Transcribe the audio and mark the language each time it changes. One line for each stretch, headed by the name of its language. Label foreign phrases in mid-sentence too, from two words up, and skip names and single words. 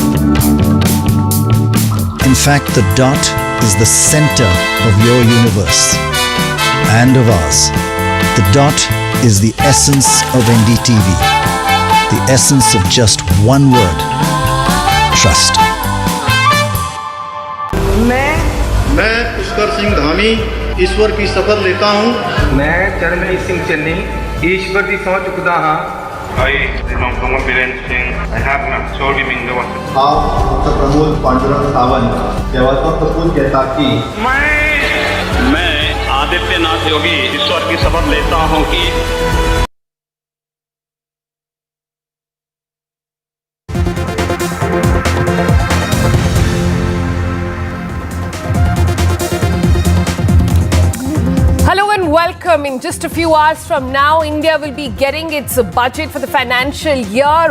English: In fact, the dot is the center of your universe and of ours. The dot is the essence of NDTV, the essence of just one word: trust.
Hindi: मैं पुष्कर सिंह धामी ईश्वर की शपथ लेता हूँ।
Punjabi: ਮੈਂ ਚਰਮਈ ਸਿੰਘ ਚੰਨੀ ਈਸ਼ਵਰ ਕੀ ਸਹੁੰ ਚੁੱਕਦਾ ਹਾਂ
Konkani: हांव डॉक्टर प्रमोद पांडुरंग सावंत देवाचो सपूत घेता की
Hindi: मैं आदित्यनाथ योगी ईश्वर की शपथ लेता हूं कि
English: Welcome. In just a few hours from now, India will be getting its budget for the financial year.